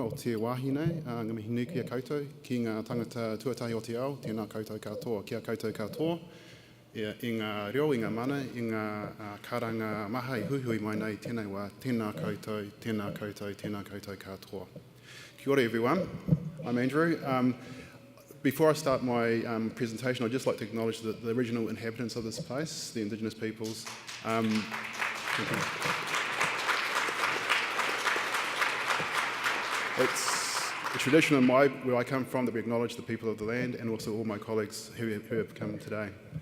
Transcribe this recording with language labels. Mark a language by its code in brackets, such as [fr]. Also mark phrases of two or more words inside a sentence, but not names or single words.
[mi] o te wāhine, ngā mihi nui kia koutou, ki ngā tangata tuatai o te ao, tēnā koutou katoa, kia koutou katoa, i ngā reo, i ngā mana, i ngā karanga maha i huhui mai nei, tēnei wā, tēnā koutou, tēnā koutou, tēnā koutou katoa. Kia ora [en] everyone, I'm Andrew. Before I start my presentation, I'd just like to acknowledge the original inhabitants of this place, the Indigenous peoples. Thank you. It's a tradition in where I come from that we acknowledge the people of the land and also all my colleagues who have come today.